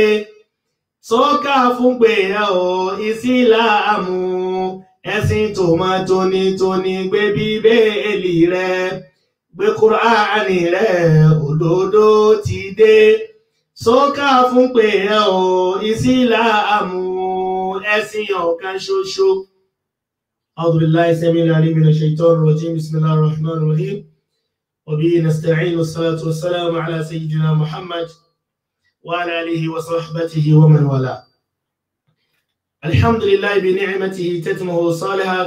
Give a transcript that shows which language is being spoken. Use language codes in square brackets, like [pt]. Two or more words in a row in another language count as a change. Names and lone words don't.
[yo] Sọ́kà fún pé Ìsìlámù ẹ̀sìn tó mọ́ tónítóní. Gbé Bíbélì rẹ, gbé Kùránì rẹ, òdodo ti dé. Sọ́kà fún pé Ìsìlámù ẹ̀sìn ọ̀kan ṣoṣo. [ar] أعوذ بالله السميع العليم من الشيطان الرجيم. بسم الله الرحمن الرحيم، وبه نستعين، والصلاة والسلام على سيدنا محمد وعلى آله وصحبه ومن والاه. الحمد لله بنعمته تتمه الصالحات.